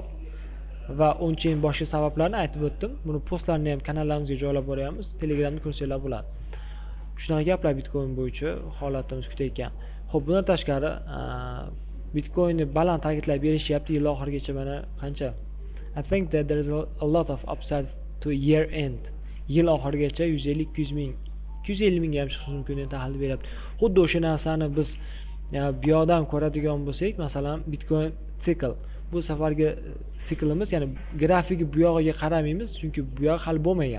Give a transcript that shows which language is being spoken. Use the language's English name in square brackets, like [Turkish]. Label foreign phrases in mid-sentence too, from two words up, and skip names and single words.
[Uzbek] Va unchayin boshqa sabablarni aytib o'tdim. Buni postlarni ham kanallarimizga joylab boramiz. Telegramda ko'rsanglar bo'ladi. Shunaqa gaplar Bitcoin bo'yicha holatimiz kutayotgan. Xo'p, bundan tashqari Bitcoinni baland targetlab berishyapti yil oxirigacha. Mana qancha? [English] I think that there is a lot of upside to year end. [Uzbek] Yil oxirigacha 150-200 ming, 250 mingga ham chiqishi mumkin deb tahlil beryapti. Xuddi o'sha narsani biz bu yoqdan ko'radigan bo'lsak, masalan, Bitcoin sikl. Bu safargi siklimiz, ya'ni grafiki bu yog'iga qaramaymiz, chunki bu yog' hali bo'lmagan.